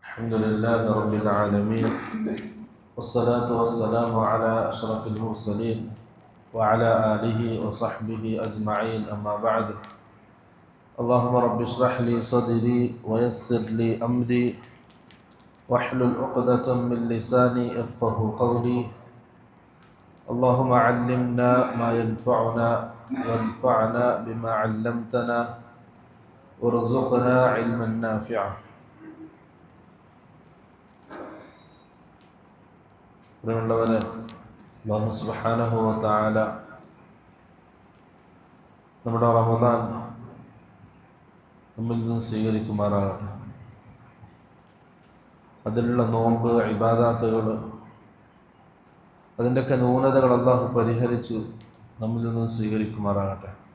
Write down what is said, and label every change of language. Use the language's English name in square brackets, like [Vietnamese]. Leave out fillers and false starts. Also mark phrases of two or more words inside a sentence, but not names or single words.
[Arabic] الحمد لله رب العالمين والصلاة والسلام على أشرف المرسلين وعلى آله وصحبه أجمعين أما بعد اللهم رب اشرح لي صدري ويسر لي أمري واحلل عقدة من لساني يفقه قولي اللهم علمنا ما ينفعنا وانفعنا بما علمتنا وارزقنا علما نافعا. [Malayalam] പ്രിയമുള്ളവരെ, [Arabic] الله سبحانه وتعالى [Malayalam] നമ്മുടെ റമദാൻ നമ്മിൽ നിന്ന് സ്വീകരിക്കുമാറാകട്ടെ. അതിലുള്ള നോമ്പ്, ഇബാദാത്തുകൾ, അതിൻ്റെയൊക്കെ ന്യൂനതകൾ അല്ലാഹു പരിഹരിച്ച് നമ്മിൽ നിന്ന് സ്വീകരിക്കുമാറാകട്ടെ.